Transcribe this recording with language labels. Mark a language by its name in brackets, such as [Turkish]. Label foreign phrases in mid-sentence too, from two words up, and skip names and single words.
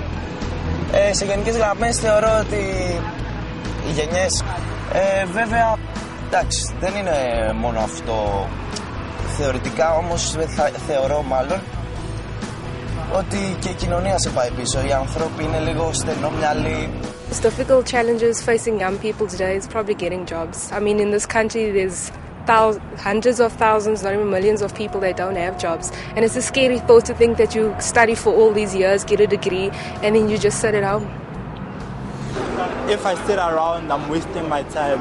[Greek] Σε γενικές γραμμές θεωρώ ότι οι γενιές, βέβαια, εντάξει, δεν είναι μόνο αυτό. Θεωρητικά όμως θεωρώ μάλλον ότι και η κοινωνία σε πάει πίσω. Οι άνθρωποι είναι λίγο στενόμυαλοι. [English] The difficult challenges facing young people today is probably getting jobs. I mean, in this country there's hundreds of thousands, not even millions of people that don't have jobs. And it's a scary thought to think that you study for all these years, get a degree, and then you just sit at home. If I sit around, I'm wasting my time.